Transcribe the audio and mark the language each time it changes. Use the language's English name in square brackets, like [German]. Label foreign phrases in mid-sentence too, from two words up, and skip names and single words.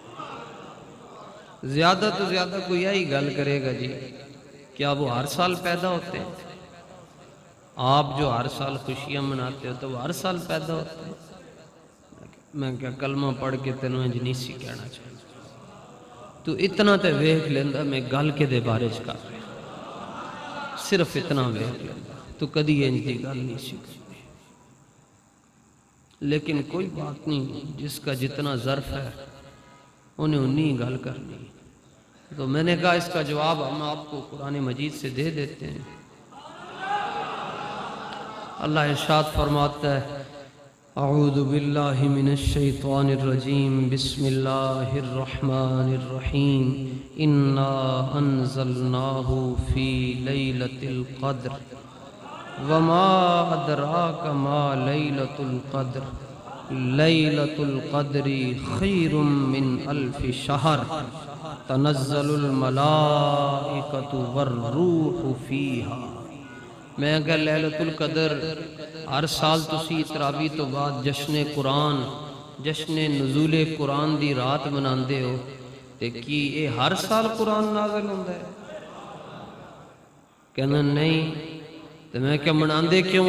[Urdu] زیادہ تو زیادہ کوئی یہی گل کرے گا جی کیا وہ ہر سال پیدا ہوتے ہیں؟ آپ جو ہر سال خوشیاں مناتے ہو تو وہ ہر سال پیدا ہوتے ہیں؟ [Punjabi] میں کیا کلمہ پڑھ کے تینوں انج نہیں سی کہنا چاہتا، تو اتنا تے ویکھ لیندا میں گل کے دے بارے چ کر رہا، صرف اتنا ویکھ لیندا تو کدی انج دی گل نہیں سی کرنی۔ [Urdu] لیکن کوئی بات نہیں، جس کا جتنا ظرف ہے انہیں انی گل کرنی۔ تو میں نے کہا اس کا جواب ہم آپ کو قرآن مجید سے دے دیتے ہیں۔ اللہ ارشاد فرماتا ہے [Arabic] اعوذ باللہ من الشیطان الرجیم بسم اللہ الرحمن الرحیم انا انزلناہ فی لیلۃ القدر وما ادراک ما لیلۃ القدر لیلۃ القدر خیر من الف شہر تنزل الملائکۃ والروح فیہا۔ [Punjabi] میں کہ لیلۃ القدر ہر سال تسی تراویح تو بعد جشن قرآن، جشن نزول قرآن دی رات مناندے ہو، تے کی اے ہر سال قرآن نازل ہوندا ہے؟ کہنا نہیں۔ تو میں کہ مناندے کیوں؟